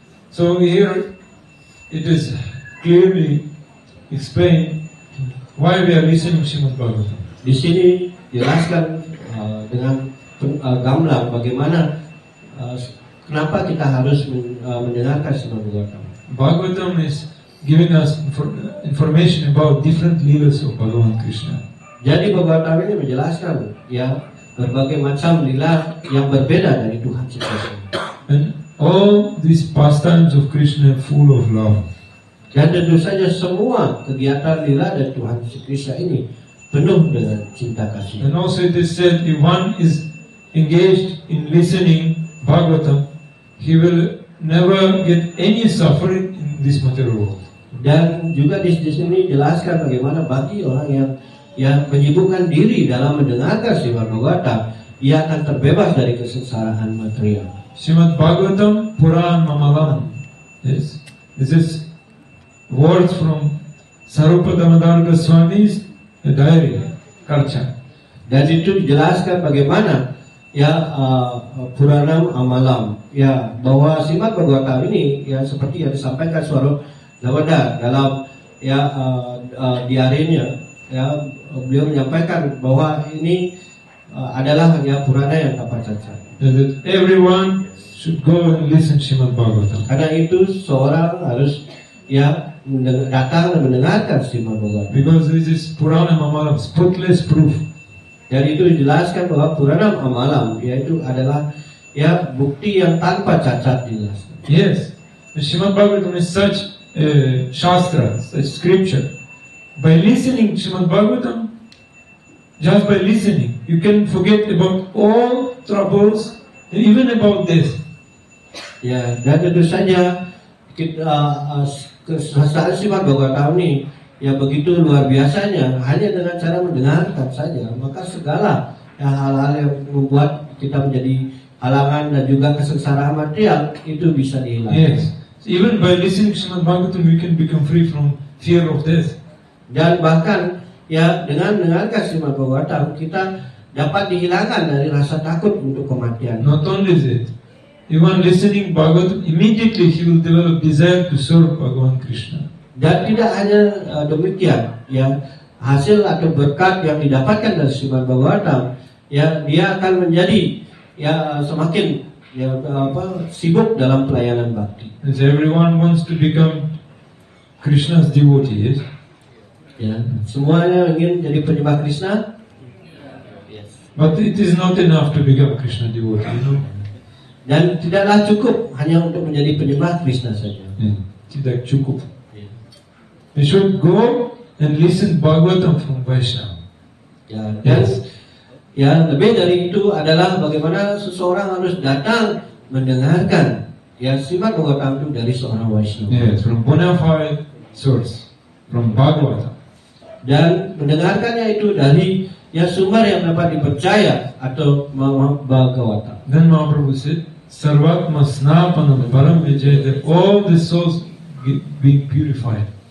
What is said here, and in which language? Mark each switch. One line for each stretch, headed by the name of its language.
English: So here it is clearly explained why we are listening to Srimad Bhagavatam.
Indonesian: Di sini jelaskan dengan gamblang bagaimana kenapa kita harus mendengarkan Srimad Bhagavatam.
English: Bhagavatam is giving us information about different leelas of Bhagavan Krishna.
Indonesian: Jadi Bhagavatam ini menjelaskan ya berbagai macam lila yang berbeda dari Tuhan Krishna.
English: And all these pastimes of Krishna are full of love.
Indonesian: Dan tentu saja semua kegiatan lila dan Tuhan Krishna ini penuh dengan cinta kasih.
English: And also it is said if one is engaged in listening Bhagavatam, he will never get any suffering in this material world.
Indonesian: Dan juga di sini jelaskan bagaimana bagi orang yang menyibukkan diri dalam mendengarkan Srimad Bhagavatam, ia akan terbebas dari kesengsaraan material.
Sanskrit: Srimad Bhagavatam Puran Mamalam.
English: Yes, this is words from Sarupa Damodar Goswami's diary, Karcha.
Indonesian: Dan itu dijelaskan bagaimana ya Puranam Amalam, ya bahwa Srimad Bhagavatam ini ya seperti yang disampaikan Sarupa Damodar dalam ya diarinya, ya beliau menyampaikan bahwa ini adalah hanya Purana yang tanpa cacat.
English: That everyone should go and listen to Srimad Bhagavatam.
Indonesian: Karena itu seorang harus ya datang dan mendengarkan Srimad Bhagavatam.
English: Because this is Purana Mamalam, spotless proof.
Indonesian: Dan itu dijelaskan bahwa Purana Amalam yaitu adalah ya bukti yang tanpa cacat dijelaskan.
English: Yes, the Srimad Bhagavatam is such a shastra, such scripture. By listening to Srimad Bhagavatam, just by listening, you can forget about all troubles, even about death.
Indonesian: Ya, dan tentu saja kita kesastaan Srimad Bhagavatam ini ya begitu luar biasanya. Hanya dengan cara mendengarkan saja, maka segala hal-hal yang membuat kita menjadi halangan dan juga kesengsaraan material itu bisa dihilangkan.
English: Yes, even by listening to Srimad Bhagavatam, you can become free from fear of death.
Indonesian: Dan bahkan ya dengan mendengarkan Srimad Bhagavatam kita dapat dihilangkan dari rasa takut untuk kematian.
English: Not only that, even listening Bhagavatam, immediately he will develop desire to serve Bhagavan Krishna.
Indonesian: Dan tidak hanya demikian, ya hasil atau berkat yang didapatkan dari Srimad Bhagavatam, ya dia akan menjadi ya semakin ya sibuk dalam pelayanan bakti.
English: As everyone wants to become Krishna's devotee, yes?
Indonesian: Ya, semuanya ingin jadi penyembah Krishna.
English: But it is not enough to become Krishna devotee, you know?
Indonesian: Dan tidaklah cukup hanya untuk menjadi penyembah Krishna saja. Tidak cukup.
English: We should go and listen Bhagavatam from Vaishnava.
Indonesian: Ya, dan ya lebih dari itu adalah bagaimana seseorang harus datang mendengarkan ya Srimad Bhagavatam itu dari seorang Vaishnava.
English: Yes, from bona fide source, from Bhagavatam.
Indonesian: Dan mendengarkannya itu dari ya sumber yang dapat dipercaya atau Bhagavatam.
English: Then Mahaprabhu said,
Sanskrit: Sarvatma Snapanam Param Vijay,
English: that all the souls being purified.